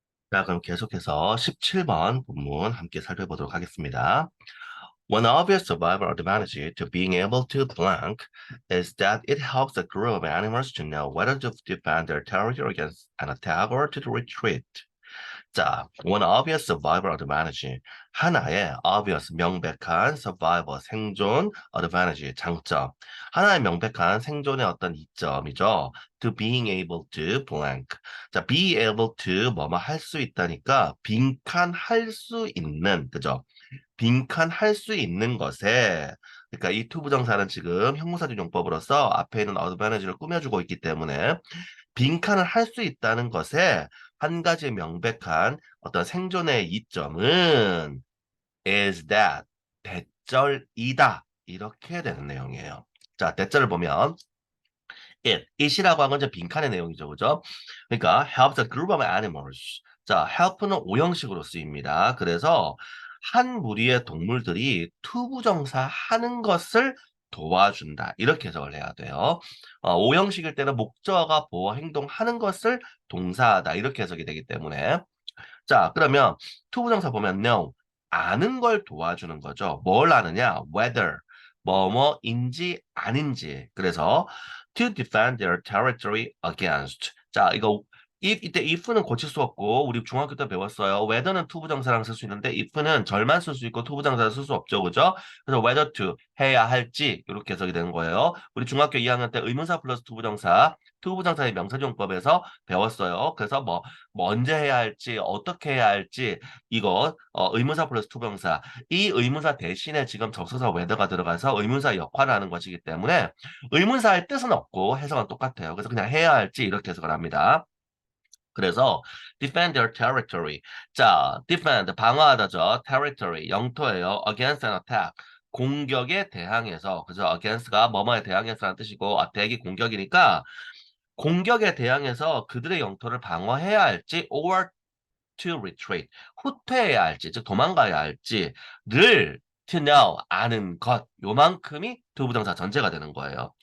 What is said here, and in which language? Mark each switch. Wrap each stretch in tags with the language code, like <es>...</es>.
<ko>자, 그럼 계속해서 17번 본문 함께 살펴보도록 하겠습니다.</ko> <en>One obvious survival advantage to being able to blank is that it helps a group of animals to know whether to defend their territory against an attack or to retreat.</en> <ko>자,</ko> <en>one obvious survival advantage.</en> <ko>하나의 obvious 명백한 survival 생존 advantage 장점. 하나의 명백한 생존의 어떤 이점이죠.</ko> <en>To being able to blank.</en> <ko>자, be able to 뭐뭐 할 수 있다니까 빈칸할 수 있는 그죠? 빈칸할 수 있는 것에 그러니까 이 투부정사는 지금 형용사적 용법으로서 앞에 있는 advantage를 꾸며주고 있기 때문에 빈칸을 할 수 있다는 것에 한 가지 명백한 어떤 생존의 이점은</ko> <en>is that</en> <ko>대절이다. 이렇게 되는 내용이에요. 자, 대절을 보면 it이라고 한 건 이제 빈칸의 내용이죠. 그죠? 그러니까</ko> <en>helps a group of animals.</en> <ko>자, help는 오형식으로 쓰입니다. 그래서 한 무리의 동물들이 투부정사 하는 것을 도와준다. 이렇게 해석을 해야 돼요. 오형식일 때는 목적어가 보어 행동하는 것을 동사하다. 이렇게 해석이 되기 때문에 자, 그러면 투부정사 보면 know, 아는 걸 도와주는 거죠. 뭘 아느냐? whether, 뭐뭐인지 아닌지. 그래서</ko> <en>to defend their territory against.</en> <ko>자, 이거 if 이때 if는 고칠 수 없고 우리 중학교 때 배웠어요. whether는 투부정사랑 쓸 수 있는데 if는 절만 쓸 수 있고 투부정사를 쓸 수 없죠. 그죠? 그래서 whether to 해야 할지 이렇게 해석이 되는 거예요. 우리 중학교 2학년 때 의문사 플러스 투부정사, 투부정사의 명사용법에서 배웠어요. 그래서 뭐 언제 해야 할지, 어떻게 해야 할지, 이거, 의문사 플러스 투부정사. 이 의문사 대신에 지금 접속사 whether가 들어가서 의문사 역할을 하는 것이기 때문에 의문사의 뜻은 없고 해석은 똑같아요. 그래서 그냥 해야 할지 이렇게 해석을 합니다. 그래서</ko> <en>defend their territory.</en> <ko>자, defend 방어하다죠. territory 영토예요.</ko> <en>against an attack.</en> <ko>공격에 대항해서 그죠? against가 뭐뭐에 대항해서라는 뜻이고 attack이 공격이니까 공격에 대항해서 그들의 영토를 방어해야 할지</ko> <en>or to retreat,</en> <ko>후퇴해야 할지, 즉 도망가야 할지를 to know, 아는 것, 요만큼이 두부정사 전체가 되는 거예요.</ko>